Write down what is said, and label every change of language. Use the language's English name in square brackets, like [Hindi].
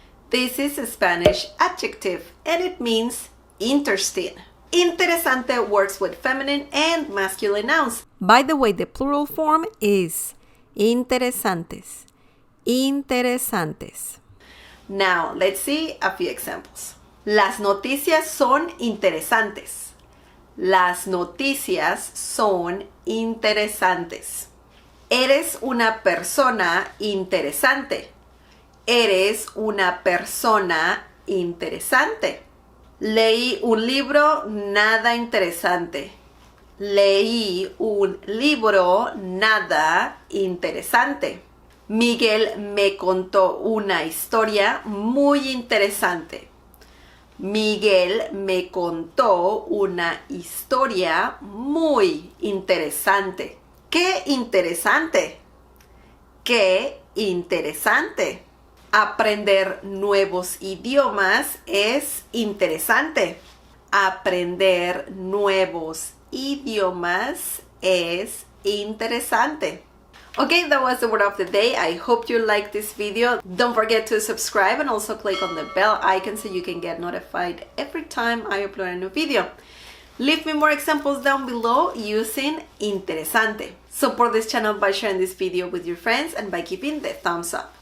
[English] This is a Spanish adjective and it means interesting. Interesante works with feminine and masculine nouns. By the way, the plural form is interesantes. Interesantes. Now, let's see a few examples. [Spanish] Las noticias son interesantes. Las noticias son interesantes. Eres una persona interesante. Eres una persona interesante. Leí un libro nada interesante. Leí un libro nada interesante. Miguel me contó una historia muy interesante. Miguel me contó una historia muy interesante. ¡Qué interesante! ¡Qué interesante! Aprender nuevos idiomas es interesante. Aprender nuevos idiomas es interesante. [English] Okay, that was the word of the day. I hope you liked this video. Don't forget to subscribe and also click on the bell icon so you can get notified every time I upload a new video. Leave me more examples down below using interesante. Support this channel by sharing this video with your friends and by giving the thumbs up.